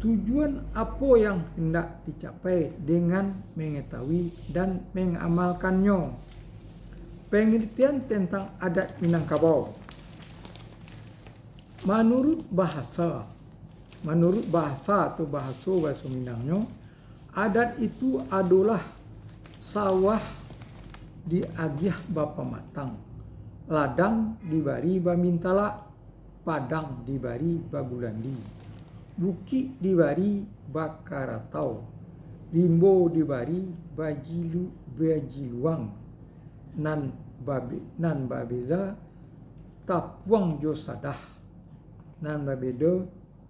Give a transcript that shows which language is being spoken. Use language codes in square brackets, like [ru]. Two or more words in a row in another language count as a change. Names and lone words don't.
[id] Tujuan apa yang hendak dicapai dengan mengetahui dan mengamalkannya. Pengertian tentang adat Minangkabau. Menurut bahasa atau bahasa Minangnya, adat itu [min] adalah sawah diagih bapa matang, ladang dibari bamintala, padang dibari bagulandi, bukit dibari bakaratau, limbo dibari bajiluang, nan babeza tapuang josadah, nan babedo